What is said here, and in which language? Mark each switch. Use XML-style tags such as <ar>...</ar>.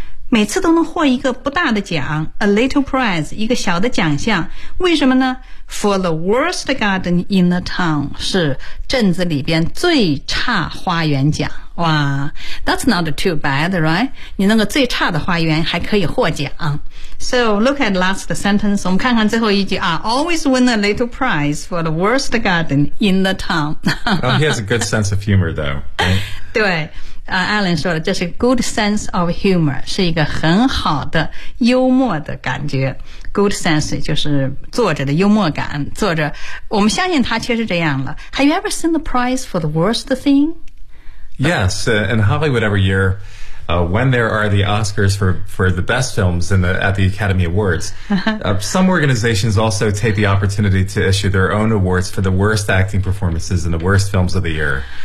<zh>每次都能获一个不大的奖。</zh> <en>A little prize,</en> <zh>一个小的奖项。为什么呢?</zh> <en>For the worst garden in the town.</en> <zh>是镇子里边最差花园奖。哇</zh> <en>that's not too bad, right?</en> <zh>你那个最差的花园还可以获奖。</zh> <en>So, look at last sentence.</en> <zh>我们看看最后一句啊</zh> <en>always win a little prize for the worst garden in the town. Oh, he has a good sense of humor, though.、 Right?</en> <zh>对、Alan 说的这是</zh> <en>good sense of humor,</en> <zh>是一个很好的幽默的感觉。 Good sense 就是作者的幽默感。作者我们相信他确实这样了。</zh> <en>Have you ever seen the prize for the worst thing? Yes,、in Hollywood every year,when there are the Oscars for the best films at the Academy Awards, some organizations also take the opportunity to issue their own awards for the worst acting performances and the worst films of the year.</en>